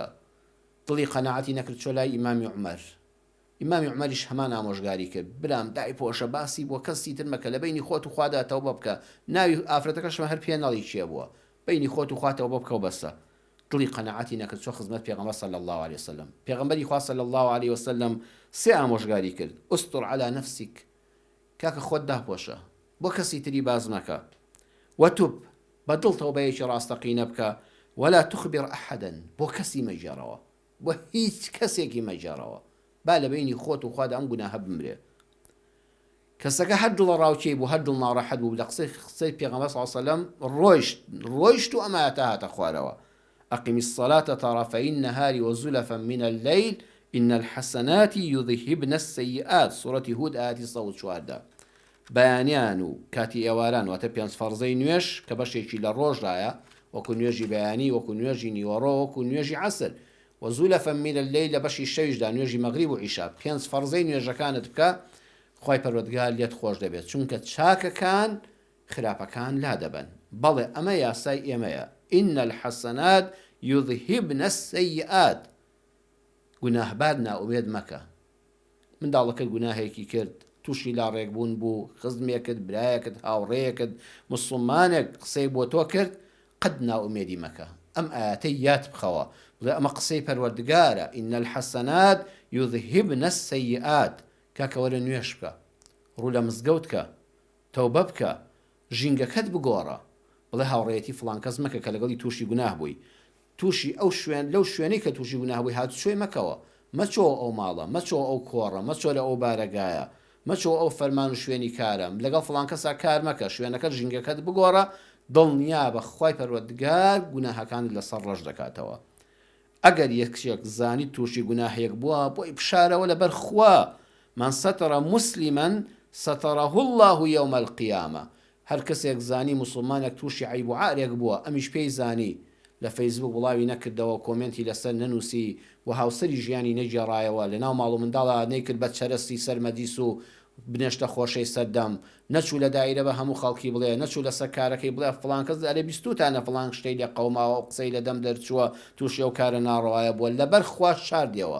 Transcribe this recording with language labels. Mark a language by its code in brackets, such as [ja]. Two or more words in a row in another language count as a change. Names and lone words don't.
[ckb] دڵی قەناعەتی نەکرد چۆ لای ئیمامی عومەر. ئیمامی عومەریش هەمان ئامۆژگاری کرد، برام دای پۆشە باسی بۆ کەسی تر مەکە، لە بینی خۆت و خوادا تەوبە بکە. ناوی ئافرەتەکەشمە هەر پێ نەڵی چیە بووە، بینی خۆت و خوا تەوبە بکە و بەسە. دڵی قەناعەتی نەکرد چۆ خزمەت پێغەمبەر [ar] صلی الله عليه وسلم. [ckb] پێغەمبەری خوا [ar] صلی الله عليه وسلم [ckb] سێ ئامۆژگاری کرد: [ar] ئوستر على نفسك، [ckb] کاکە خۆت داپۆشە، بۆ کەسی تری باز مەکە. وتوب، بەدڵ تەوبەیەکی ڕاستەقینە بکە. [ar] ولا تخبر أحدا، [ckb] بۆ کەسی مەجێڕەوە، بۆ هیچ کەسێکی مەجێڕەوە، با لە بینی خۆت و خوادا ئەم گوناهە بمرێ. کەسەکە هەر دڵە ڕاوچەی بوو، هەر دڵ ناڕەحەت بوو لە قسەی پێغەمبەر [ar] صلی الله عليه وسلم، [ckb] ڕۆیشت و ئەمایەتە هاتە خوارەوە. [ar] أقم الصلاة طرفي النهار وزلفا من الليل إن الحسنات يذهبن السيئات. سورة هود آية 114. [ckb] بەیانیان و کاتی ئێواران واتە پێنج فەرزەی نوێش کە بەشێکی لە ڕۆژدایە، وەکو نوێژی بەیانی، وەکو نوێژی نیوەڕۆ، وەکو نوێژی عەسر. [ar] وزولفا من الليل [ckb] لە بەشی شەویشدا نوێژی مەغریب و عیشا. پێنج فەرزەی نوێژەکانت بکە، خی پەروەردگار لێت خۆش دەبێت، چونکە چاکەکان خراپەکان لا دەبن. بەڵێ ئەمە یاسای ئێمەیە. [ar] إن الحسنات يذهبن السيئات. [ckb] گوناهبار ناومێد مەکە. منداڵەکەت گوناهێکی کرد، تووشی لا ڕێکبوون بوو، خزمێکت، برایەکت، هاوڕێیەکت، موسڵمانێک قسەی بۆ تۆ کرد، قەت ناومێدی مەکە. ئەم ئاەتەی یاد بخەوە، بڵێ ئەمە قسەی پەروەردگارە. [ar] إن الحسنات يذهبن السيئات. [ckb] کاکە وەرە نوێش بکە، ڕوو لە مزگەوت کە، تەوبە بکە، ژینگەکەت بگۆڕە، بڵێ هاوڕێیەتی فڵان کەس مەکە کە لەگەڵی تووشی گوناه بووی، تووشی ئەو لەو شوێنەی کە تووشی گوناه بووی هات شوێ مەکەوە، مەچۆ ئەو ماڵە، مەچۆ ئەو کۆڕە، مەچۆ لە ئەو بارەگایە، مەچۆ ئەو فەرمان و شوێنی کارم، لەگەڵ فڵان کەسا کار مەکە، شوێنەکەت ژینگەکەت بگۆڕە، دڵنیا بە خوای پەروەردگار گوناهەکانت لەسەر ڕەش دەکاتەوە. ئەگەر یەکێک زانی تووشی گوناهەیەک بووە، بۆی بشارەوە لەبەر خوا: [ar] من ستر مسلما ستره الله يوم القيامة. [ckb] هەر کەسێک زانی مسلمانێک تووشی عیب و عارێک بووە، ئەمیش پێی زانی، لە فەیسبوک وڵاوی نەکردەوە، کۆمنتی لەسەر نەنووسی و هاوسەری ژیانی نەجێڕایەوە، لەناو ماڵ و منداڵە نەیکرد بە چەرەستی سەرمەدیس و بنێشتە خۆشەی سەردەم، نەچوو لە دایرە بە هەموو خەڵکی بڵێ، نەچوو لەسەر کارەکەی بڵێ فڵان کەس ئەرێ بیستوتانە فڵان شتەی لێ قەوماوە، قسەی لە دەم دەرچووە، تووشی ئەو کارە ناڕەوایە بووە، لەبەر خوا شاردیەوە.